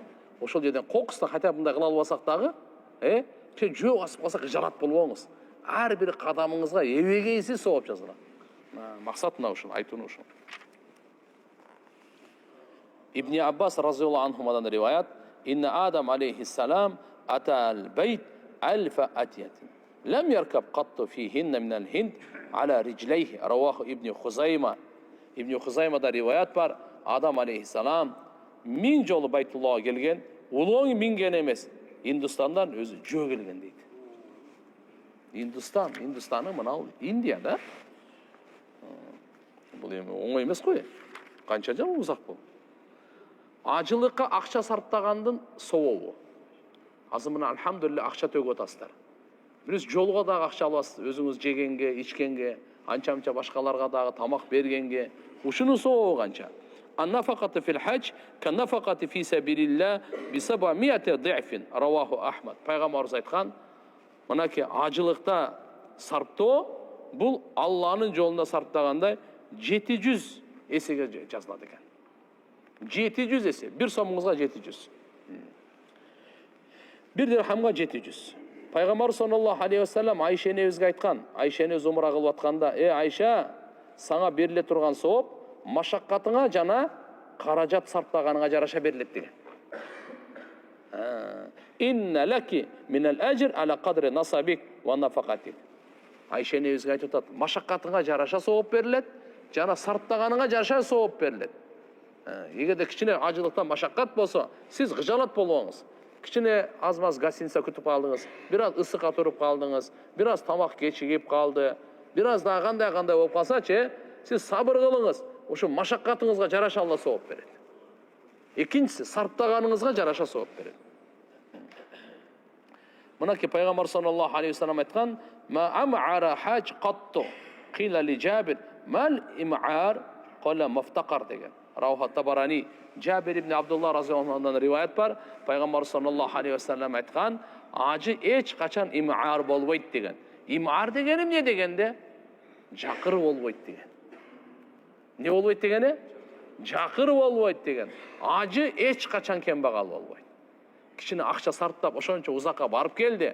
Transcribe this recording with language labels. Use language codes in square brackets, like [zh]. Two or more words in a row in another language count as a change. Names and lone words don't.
[ky] Ошол жерден кокуста хотя мындай кыла албасак дагы, жөө басып калсак жарат болбоңуз. Ар бир кадамыңызга эбегейси сооп жазылат. Максат мына ушул, айтууну ушул. [ar] Ибн Аббас разияллаху анхумадан риваят: "إن آدم عليه السلام أتى البيت ألف أتية. لم يركب قط فيهن من الهند على رجليه." [ky] Раваху Ибн Хузайма. Ибн Хузаймада риваят бар. Адам алейхиссалам 1000 жолу Байтуллага келген, улооң минген эмес, Индустандан өзү жөө келген дейт. Индустаны мына Индия да. Бул эми оңой эмес кой. Канча жыл узак бул. Ажылыкка акча сарптагандын сообу. Азыр мына алхамдулилля акча төгүп атасыздар. Биз жолго дагы акча аласыз, өзүңүз жегенге, ичкенге, анча-мынча башкаларга дагы тамак бергенге. Ушунун сообу канча? [ar] النفقة في الحج كالنفقة في سبيل الله بـ700 ضعف. [ky] Раваху Ахмад. Пайгамбарыбыз айткан, мынакей ажылыкта сарптоо бул Алланын жолунда сарптагандай 700 эсеге жазылат экен. 700 эсе. Бир сомуңузга 700. Бир дирхамга 700. Пайгамбар [ar] صلى الله عليه وسلم [ky] Айша энебизге айткан, Айша эне умра кылып атканда, Айша, сага бериле турган сооп машаккатыңа жана каражат сарптаганыңа жараша берилет деген. [ar] إن لك من الأجر على قدر نصبك ونفقتك. [ky] Ayşe nebizге айтып атат, машаккатыңа жараша сооп берилет, жана сарптаганыңа жараша сооп берилет. Эгерде кичине ажылыктан машаккат болсо, сиз кыжалат болбоңуз. Кичине аз-маз гостиница күтүп калдыңыз, бир аз ысыкка туруп калдыңыз, бир аз тамак кечигип калды, бир аз да кандай болуп калсачы, сиз сабыр кылыңыз. Ошо машаккатыңызга жараша Алла сооп берет. Экинчиси, сарптаганыңызга жараша сооп берет. Мынакей пайгамбар [ar] صلى الله عليه وسلم айткан: "ما أمعر حاج قط قيل لجابر ما الإمعار قال ما افتقر" деген. [ky] Рауха Табарани, Жабир ибн Абдулла разияллаху анхудан риваят бар. Пайгамбар [ar] صلى الله عليه وسلم [ky] айткан: "Ажы эч качан им'ар болбойт" деген. Им'ар дегени эмне дегенде? Жакыр болбойт деген. Не болбойт дегени? Жакыр болбойт деген. Ажы эч качан кембагал болбойт. Кичине акча сарптап ошончо узакка барып келди.